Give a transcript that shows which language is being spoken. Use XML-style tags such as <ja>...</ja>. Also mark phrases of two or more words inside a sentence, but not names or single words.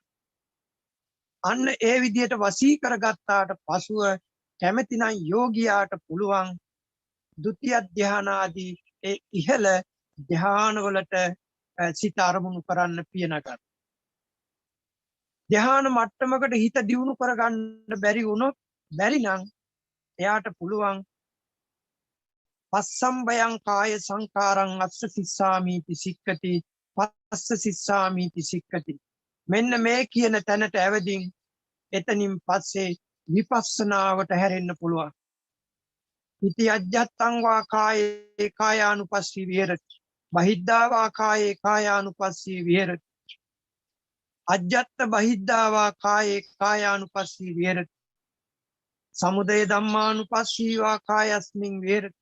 <si>අන්න ඒ විදිහට වසී කරගත්තාට පසුව කැමැතිනම් යෝගියාට පුළුවන් ဒုတိ ය ධානාදී ඒ ඉහළ ධානවලට සිත අරමුණු කරන්න පියනගන්න. ධාන මට්ටමකට හිත දියුණු කරගන්න බැරි වුණොත් බැරි නම් එයාට පුළුවන්</si> <pi>පස්සම්බයං කාය සංකාරං අස්ස සිස්සාමීති සික්කති පස්ස සිස්සාමීති සික්කති.</pi> <si>මෙන්න මේ කියන තැනට ඇවදින් එතනින් පස්සේ විපස්සනාවට හැරෙන්න පුළුවන්.</si> <pi>ඉති අජ්ජත්තං වා කායේ කායානුපස්සී විහෙරති. බහිද්ධා වා කායේ කායානුපස්සී විහෙරති. අජ්ජත්ත බහිද්ධා වා කායේ කායානුපස්සී විහෙරති. සමුදය ධම්මානුපස්සී වා කායස්මින් විහෙරති.</pi>